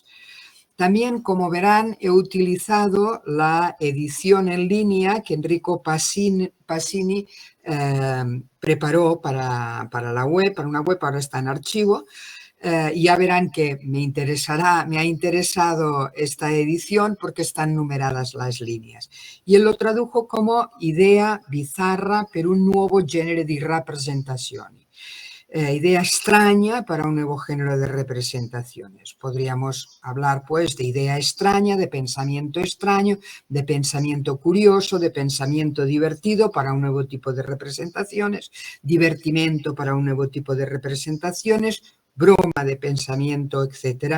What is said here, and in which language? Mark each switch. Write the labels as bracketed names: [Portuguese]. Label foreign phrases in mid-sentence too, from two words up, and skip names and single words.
[Spanish] También, como verán, he utilizado la edición en línea que Enrico Passini preparó para la web, para una web, ahora está en archivo. Ya verán que me ha interesado esta edición porque están numeradas las líneas. Y él lo tradujo como [Italian] idea bizarra per un nuovo genere di rappresentazioni. [Spanish] Idea extraña para un nuevo género de representaciones. Podríamos hablar pues de idea extraña, de pensamiento extraño, de pensamiento curioso, de pensamiento divertido para un nuevo tipo de representaciones, divertimento para un nuevo tipo de representaciones, broma de pensamiento, etc.